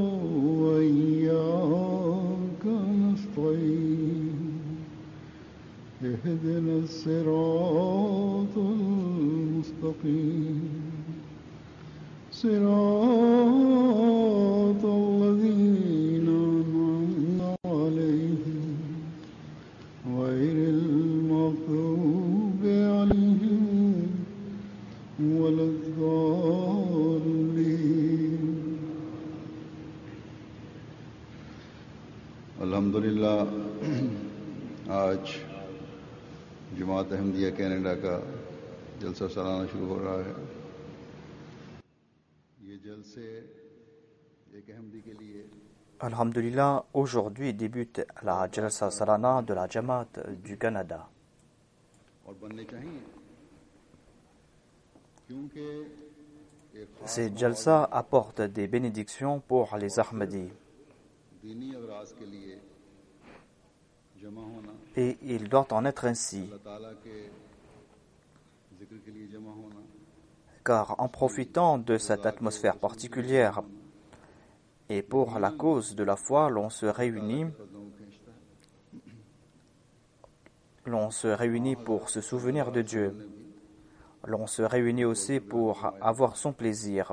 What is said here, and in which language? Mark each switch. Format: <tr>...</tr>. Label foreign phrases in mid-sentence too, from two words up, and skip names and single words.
<ar>وإياك نستعين اهدنا الصراط المستقيم صراط الذين أنعمت عليهم غير المغضوب عليهم ولا</ar> <ur>الضالين الحمدللہ آج جماعت احمدیہ کینیڈا کا جلسہ سالانہ شروع ہو رہا ہے. یہ جلسے ایک احمدی کے لیے</ur> <fr>Alhamdulillah, aujourd'hui débute la Jalsa Salana de la Jamaat du Canada.</fr> <ur>اور بننے چاہیے کیونکہ ایک</ur> <fr>Ces Jalsa apportent des bénédictions pour les Ahmadis</fr> <ur>دینی اغراض کے لیے جمع ہونا,</ur> <fr>et il doit en être ainsi,</fr> <ur>اللہ تعالیٰ کے ذکر کے لیے جمع ہونا,</ur> <fr>car en profitant de cette atmosphère particulière et pour la cause de la foi, l'on se réunit pour se souvenir de Dieu. L'on se réunit aussi pour avoir son plaisir.</fr>